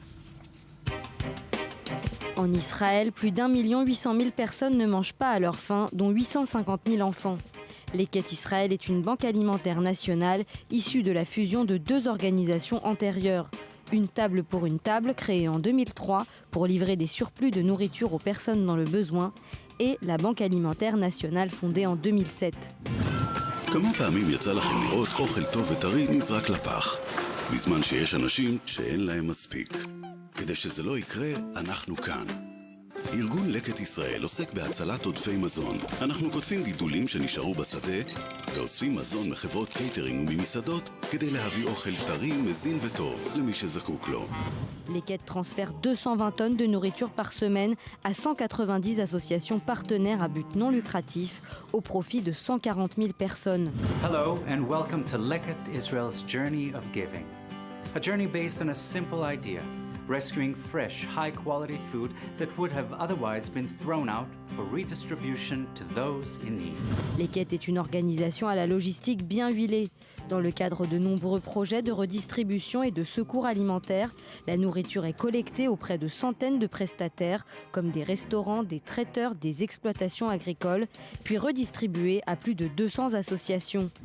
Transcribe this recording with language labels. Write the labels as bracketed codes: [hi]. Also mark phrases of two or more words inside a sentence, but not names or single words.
[fr] En Israël, plus d'1 800 000 personnes ne mangent pas à leur faim, dont 850 000 enfants. Leket Israël est une banque alimentaire nationale issue de la fusion de 2 organisations antérieures. Une table pour une table, créée en 2003 pour livrer des surplus de nourriture aux personnes dans le besoin, et la Banque alimentaire nationale fondée en 2007. [he] כמה פעמים יצא לכם לראות אוכל טוב וטרי נזרק לפח, בזמן שיש אנשים שאין להם מספיק. כדי שזה לא יקרה, אנחנו כאן. ארגון לקט ישראל עוסק בהצלת עודפי מזון. אנחנו כותבים גידולים שנשארו בשדה, ואוספים מזון מחברות קייטרינג וממסעדות, כדי להביא אוכל טרי, מזין וטוב למי שזקוק לו. [fr] Leket transfère 220 tonnes de nourriture par semaine à 190 associations partenaires à but non lucratif au profit de 140 000 personnes. [en] Hello and welcome to Leket Israel's journey of giving. A journey based on a simple idea, rescuing fresh, high-quality food that would have otherwise been thrown out for redistribution to those in need. [fr] Leket est une organisation à la logistique bien huilée. Dans le cadre de nombreux projets de redistribution et de secours alimentaires, la nourriture est collectée auprès de centaines de prestataires, comme des restaurants, des traiteurs, des exploitations agricoles, puis redistribuée à plus de 200 associations.